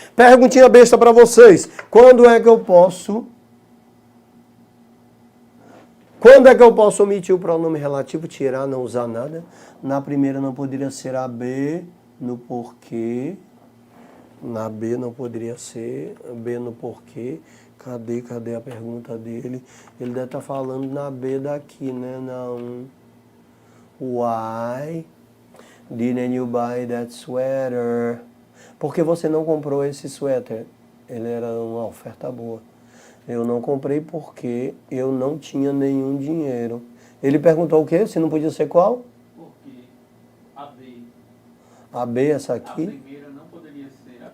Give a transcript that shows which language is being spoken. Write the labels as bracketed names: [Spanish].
[Portuguese] Perguntinha besta para vocês. Quando é que eu posso omitir o pronome relativo? Tirar, não usar nada. Na primeira não poderia ser a B no porquê. Na B não poderia ser B no porquê. Cadê a pergunta dele? Ele deve estar falando na B daqui, né? Não. [English] Why didn't you buy that sweater? [Portuguese] Por que você não comprou esse suéter? Ele era uma oferta boa. Eu não comprei porque eu não tinha nenhum dinheiro. Ele perguntou o quê? Se não podia ser qual? Porque a B. A B, essa aqui? A primeira não poderia ser a B.